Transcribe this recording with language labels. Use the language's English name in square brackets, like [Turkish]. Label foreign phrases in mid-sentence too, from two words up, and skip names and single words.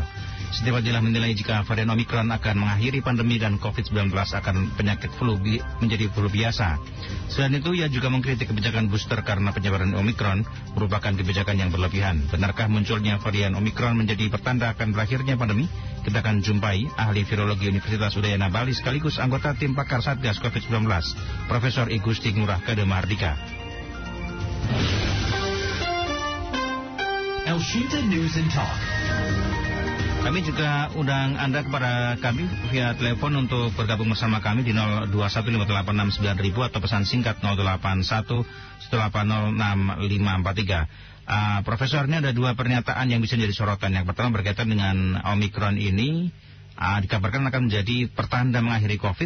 [Indonesian] Siti Fadila menilai jika varian Omicron akan mengakhiri pandemi dan COVID-19 akan penyakit flu menjadi flu biasa. Selain itu, ia juga mengkritik kebijakan booster karena penyebaran Omicron merupakan kebijakan yang berlebihan. Benarkah munculnya varian Omicron menjadi pertanda akan berakhirnya pandemi? Kita akan jumpai ahli virologi Universitas Udayana Bali sekaligus anggota tim pakar Satgas COVID-19, Profesor I Gusti Ngurah Kade Mardika. Elshinta News and Talk. Kami juga undang Anda kepada kami via telepon untuk bergabung bersama kami di 0215869000 atau pesan singkat 0811806543. Profesor, ini ada dua pernyataan yang bisa jadi sorotan. Yang pertama berkaitan dengan Omicron ini, dikabarkan akan menjadi pertanda mengakhiri COVID.